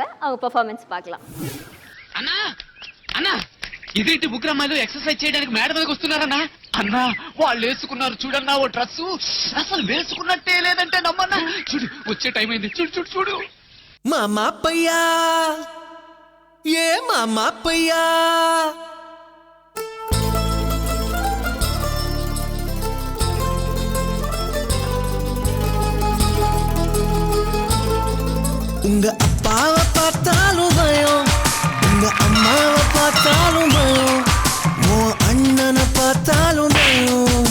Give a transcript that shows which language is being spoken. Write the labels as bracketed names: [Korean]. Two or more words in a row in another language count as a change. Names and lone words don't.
[Tamil] அவங்க பெர்ஃபார்மன்ஸ் பார்க்கலாம். [Telugu] అన్నా అన్నా ఇదేంటి ముగ్గురమ్మాయిలు ఎక్సర్సైజ్ చేయడానికి మేడ మీదకి వస్తున్నారన్నా? అన్నా వాళ్ళు వేసుకున్నారు చూడన్నా ఓ డ్రెస్సు, అసలు వేసుకున్నట్టే లేదంటే నమ్మన్నా. చూడు వచ్చే టైం అయింది, చూడు చూడు చూడు. [Tamil] மாமா பையா ஏ மாமா பையா உங்க அப்பாவை பார்த்தாலும் பயம், உங்க அம்மாவை பார்த்தாலும் பயம், உன் அண்ணனை பார்த்தாலும் பயம்.